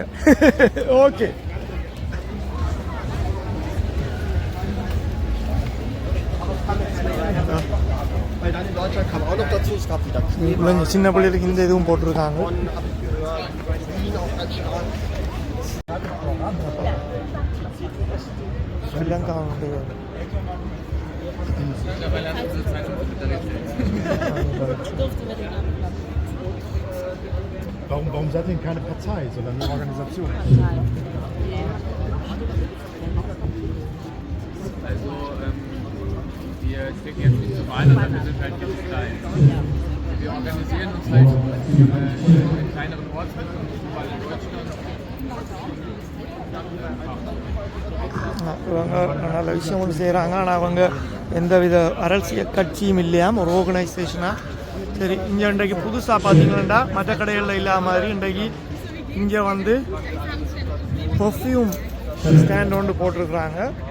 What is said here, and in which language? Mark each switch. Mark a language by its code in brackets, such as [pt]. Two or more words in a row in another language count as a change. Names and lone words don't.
[ta] ஓகே, சின்ன பிள்ளைகளுக்கு இந்த இதுவும் போட்டிருக்காங்க. ஸ்ரீலங்கா [de] Warum seid ihr keine Partei, sondern eine Organisation? Also wir stecken jetzt nicht zum einen, sondern wir sind halt ganz klein. Wir organisieren uns halt in kleineren Ortschaften, überall in Deutschland. [ta] இவங்க நல்ல விஷயம் ஒன்று செய்கிறாங்க. ஆனால் அவங்க எந்தவித அரசியல் கட்சியும் இல்லையாம், ஒரு ஆர்கனைசேஷனாக. சரி, இங்கே இன்றைக்கு புதுசாக பார்த்தீங்கன்னா மற்ற கடைகளில் இல்லாத மாதிரி இன்றைக்கு இங்கே வந்து [en] perfume stand [ta] ஒன்று போட்டிருக்கிறாங்க.